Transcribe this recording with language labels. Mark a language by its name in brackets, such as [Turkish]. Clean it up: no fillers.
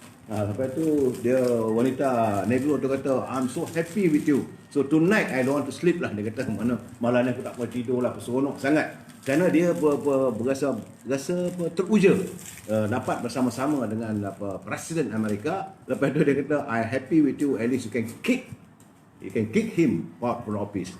[Malay] Lepas tu dia wanita Negro tu kata, [English] I'm so happy with you, so tonight I don't want to sleep lah. [Malay] Dia kata malam ni aku tak mau tidur lah, seronok sangat. Kerana dia berasa teruja dapat bersama-sama dengan presiden Amerika. Lepas tu dia kata, [English] I happy with you, at least you can kick him out from office.